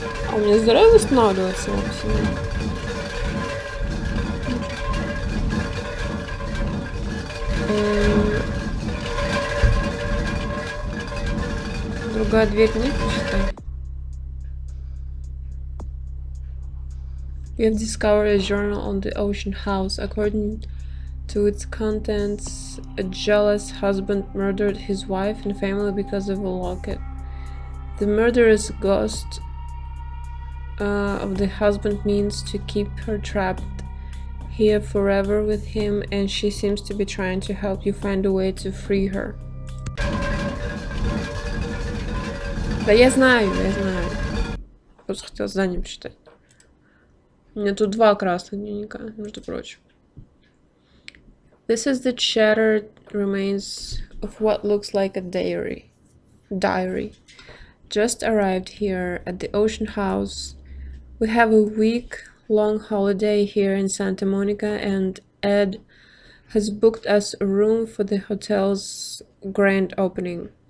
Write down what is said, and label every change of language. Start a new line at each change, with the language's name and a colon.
Russian: А у меня здоровье восстанавливается вообще. Другая дверь нет, считай.
English: We have discovered a journal on the Ocean House. According to its contents, a jealous husband murdered his wife and family because of a locket. The murderous ghost of the husband means to keep her trapped here forever with him, and she seems to be trying to help you find a way to free her.
Russian: Да я знаю. Просто хотела задание почитать. У меня тут 2 красных дневника, между прочим.
English: This is the shattered remains of what looks like a diary. Just arrived here at the Ocean House. We have a week-long holiday here in Santa Monica, and Ed has booked us a room for the hotel's grand opening.